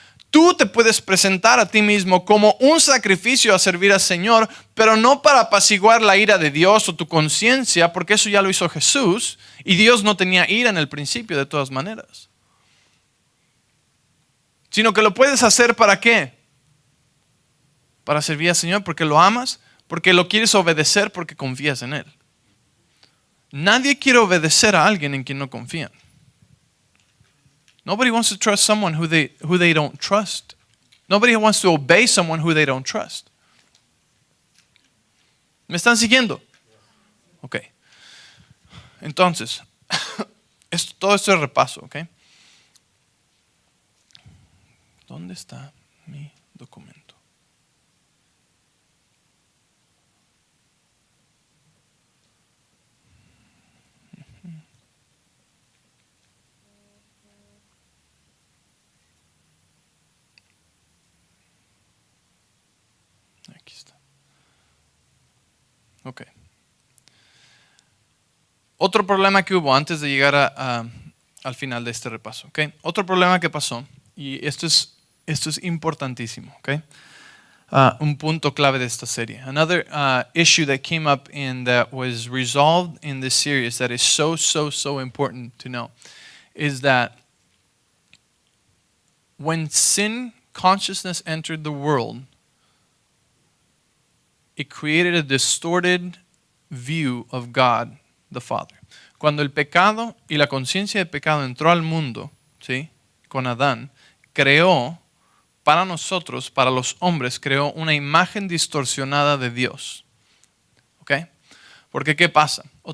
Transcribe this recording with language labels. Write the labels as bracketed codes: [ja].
[es] Tú te puedes presentar a ti mismo como un sacrificio a servir al Señor, pero no para apaciguar la ira de Dios o tu conciencia, porque eso ya lo hizo Jesús, y Dios no tenía ira en el principio de todas maneras. Sino que lo puedes hacer ¿para qué? Para servir al Señor, porque lo amas, porque lo quieres obedecer, porque confías en Él. Nadie quiere obedecer a alguien en quien no confían. [en] Nobody wants to trust someone who they don't trust. Nobody wants to obey someone who they don't trust. [es] ¿Me están siguiendo? Ok. Entonces, todo esto es repaso, ¿ok? ¿Dónde está mi documento? Aquí está. Ok. Otro problema que hubo antes de llegar al final de este repaso. ¿Okay? Otro problema que pasó, y esto es importantísimo. ¿Okay? Un punto clave de esta serie. [en] Another issue that came up and that was resolved in this series that is so important to know is that when sin consciousness entered the world, it created a distorted view of God the Father. [es] Cuando el pecado y la conciencia de pecado entró al mundo, ¿sí? Con Adán, creó para nosotros, para los hombres, creó una imagen distorsionada de Dios. ¿Ok? Porque ¿qué pasa?